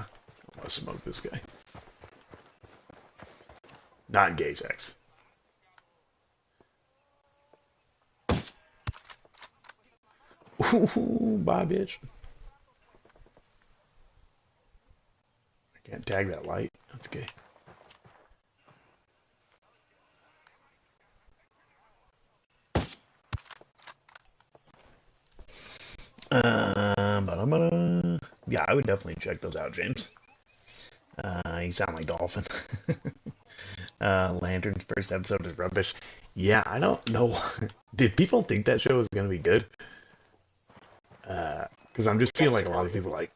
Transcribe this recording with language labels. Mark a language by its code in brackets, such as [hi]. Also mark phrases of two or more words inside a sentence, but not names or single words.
[en] I'm gonna smoke this guy. Not gay sex. Ooh, bye, bitch. I can't tag that light. That's gay. Ba-da-ba-da. Yeah, I would definitely check those out, James. You sound like Dolphin. Lantern's first episode is rubbish. Yeah, I don't know. Did people think that show was gonna be good? Because I'm just seeing like a lot of people like.